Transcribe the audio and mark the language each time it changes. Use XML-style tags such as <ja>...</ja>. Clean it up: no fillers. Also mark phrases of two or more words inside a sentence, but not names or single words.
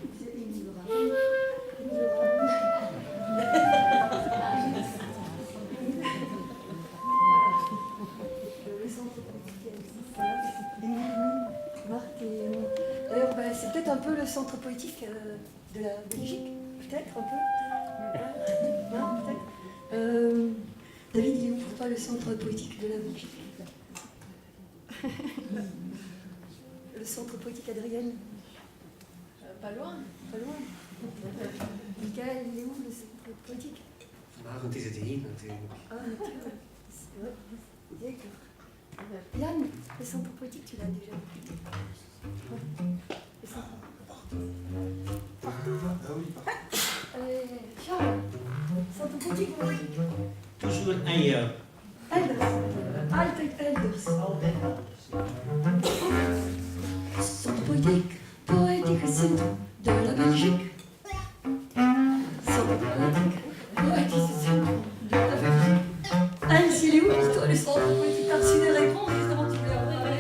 <fr>D'ailleurs, c'est peut-être un peu le centre poétique de la Belgique, peut-être un peu. Non, peut-être. David, il est où pour toi le centre poétique de la Belgique? Le centre poétique Adrienne? Pas loin. Pas loin. Michael, il est où le centre poétique?</fr> <nl>Maar het is het hier natuurlijk. Ah, natuurlijk.</nl> <fr>Ouais, d'accord. Yann, le centre poétique, tu l'as déjà. Le centre. Charles, centre poétique, oui. Toujours ailleurs.</fr> <nl>Elders. Altijd elders.</nl> <fr>Centre poétique, poétique centre de la Belgique. Centre poétique, poétique centre de la Belgique. Anne, s'il est où pour toi le centre poétique? T'as reçu des réponses justement, tu peux avoir.</fr>